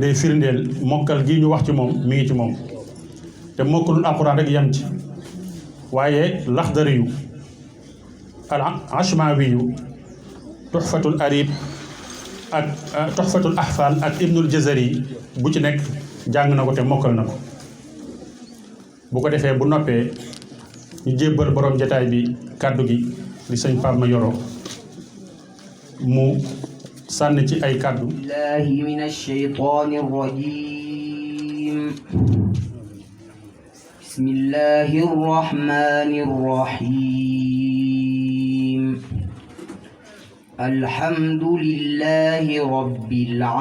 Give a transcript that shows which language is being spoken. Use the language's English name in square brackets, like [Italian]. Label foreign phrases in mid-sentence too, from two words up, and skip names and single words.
[Wolof] day firndeel mokkal gi ñu wax ci moom mi ngi ci moom te mokkalul alquran rek yem ci waaye laxdari yu al ashmawi yu tuxfatul arib ak tuxfatul ahfal ak ibnul jazari bu ci nekk jàng na ko te mokkal na ko bu ko defee bu noppee ñu jébbal borom jataay bi kàddu gi di sëñ Pape Mayoro mu sànni ci ay kàddu [Arabic] بالله من الشيطان الرجيم بسم الله الرحمن الرحيم الحمد لله رب